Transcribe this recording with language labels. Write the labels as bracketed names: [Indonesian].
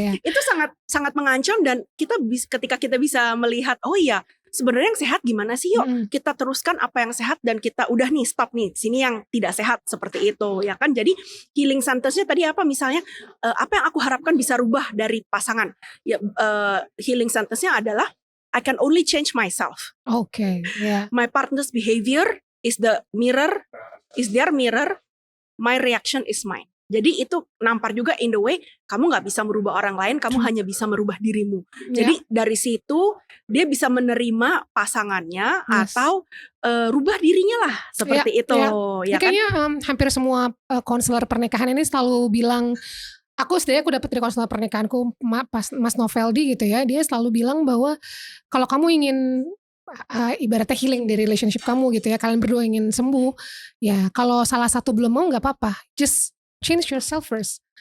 [Indonesian] Itu sangat mengancam, dan ketika kita bisa melihat, oh iya sebenarnya yang sehat gimana sih, yuk kita teruskan apa yang sehat, dan kita udah nih stop nih sini yang tidak sehat, seperti itu ya kan. Jadi healing sentence-nya tadi apa, misalnya apa yang aku harapkan bisa rubah dari pasangan ya, healing sentence-nya adalah [English] I can only change myself. My partner's behavior is their mirror, my reaction is mine. [Indonesian] Jadi itu nampar juga [English] in the way [Indonesian] kamu gak bisa merubah orang lain, kamu hanya bisa merubah dirimu. Jadi dari situ dia bisa menerima pasangannya atau rubah dirinya lah, seperti itu. Ya kan? Kayaknya hampir semua konselor pernikahan ini selalu bilang, aku dapet dari konselor pernikahanku Mas Noveldi gitu ya, dia selalu bilang bahwa kalau kamu ingin ibaratnya healing di relationship kamu gitu ya, kalian berdua ingin sembuh ya, kalau salah satu belum mau gak apa-apa, [English] just change yourself first.